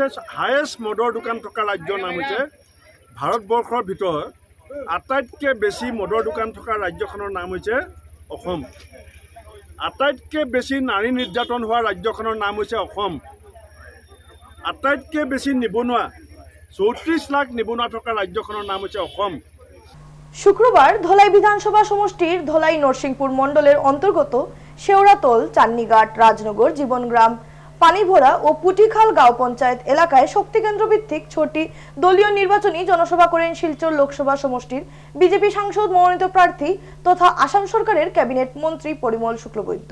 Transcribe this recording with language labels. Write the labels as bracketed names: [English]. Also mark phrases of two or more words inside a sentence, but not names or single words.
[Assamese] হায়েষ্ট মদৰ দোকান থকা ৰাজ্যৰ নাম হৈছে ভাৰতবৰ্ষৰ ভিতৰত আটাইতকৈ বেছি মদৰ দোকান থকা ৰাজ্যখনৰ নাম হৈছে অসম। আটাইতকৈ বেছি নাৰী নিৰ্যাতন হোৱা ৰাজ্যখনৰ নাম হৈছে অসম। আটাইতকৈ বেছি নিবনুৱা, 34 লাখ নিবনুৱা থকা ৰাজ্যখনৰ নাম হৈছে অসম। [Bangla] শুক্রবার ধলাই বিধানসভা সমষ্টির ধলাই নরসিংপুর মন্ডলের অন্তর্গত শেওড়াতল, চান্নিঘাট, রাজনগর, জীবনগ্রাম, পানিভরা ও পুটিখাল গাঁও পঞ্চায়েত এলাকায় শক্তিকেন্দ্র ভিত্তিক 6টি দলীয় নির্বাচনী জনসভা করেন শিলচর লোকসভা সমষ্টির বিজেপি সাংসদ মনোনীত প্রার্থী তথা আসাম সরকারের ক্যাবিনেট মন্ত্রী পরিমল শুক্লবৈদ্য।